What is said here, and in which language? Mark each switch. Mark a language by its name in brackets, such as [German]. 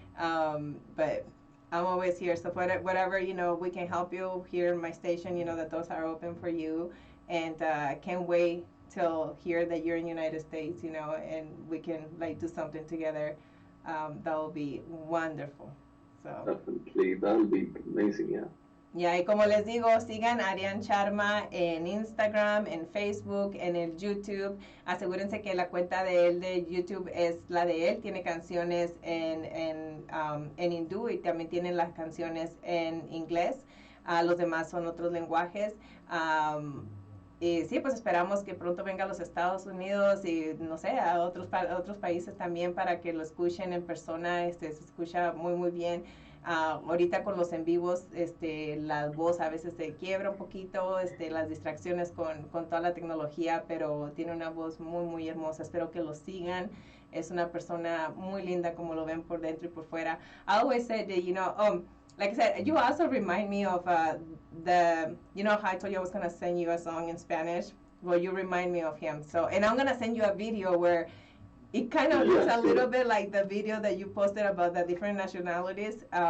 [English] But I'm always here. So whatever, we can help you here in my station, that those are open for you. And can't wait till hear that you're in the United States, and we can like do something together. That will be wonderful. So. Definitely, that'll be amazing, yeah. [Spanish] Ya, y como les digo, sigan a Arián Charma en Instagram, en Facebook, en el YouTube. Asegúrense que la cuenta de él de YouTube es la de él. Tiene canciones en hindú y también tiene las canciones en inglés. Los demás son otros lenguajes. Y sí, pues esperamos que pronto venga a los Estados Unidos y no sé, a otros países también para que lo escuchen en persona. Se escucha muy, muy bien. Ahorita con los en vivos, la voz a veces se quiebra un poquito, las distracciones con toda la tecnología, pero tiene una voz muy, muy hermosa. Espero que lo sigan. Es una persona muy linda como lo ven por dentro y por fuera. [English] I always said that, like I said, you also remind me of how I told you I was going to send you a song in Spanish? Well, you remind me of him. So, and I'm going to send you a video where it kind of looks a little bit like the video that you posted about the different nationalities.